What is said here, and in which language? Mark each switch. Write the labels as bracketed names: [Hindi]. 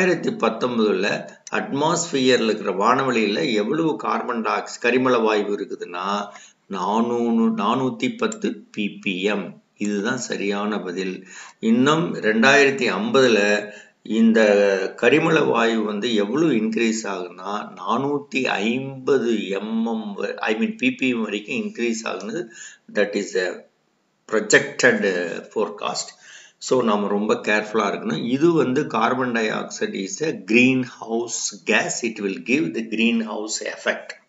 [Tamil] 2019ல அட்மாஸ்பியர்ல இருக்கிற வானவெளியில எவ்வளவு carbon di oxide கரிமல வாயு இருக்குதுன்னா 410 ppm. இதுதான் சரியான பதில். இன்னும் 2050ல இந்த கரிமல வாயு வந்து எவ்வளவு இன்க்ரீஸ் ஆகுனா 450 ppm வரைக்கும் இன்க்ரீஸ் ஆகுது. [English] That is a projected forecast. [Tamil] So நம்ம ரொம்ப கேர்ஃபுல்லா இருக்கணும். இது வந்து [English] Carbon dioxide is a greenhouse gas. It will give the greenhouse effect.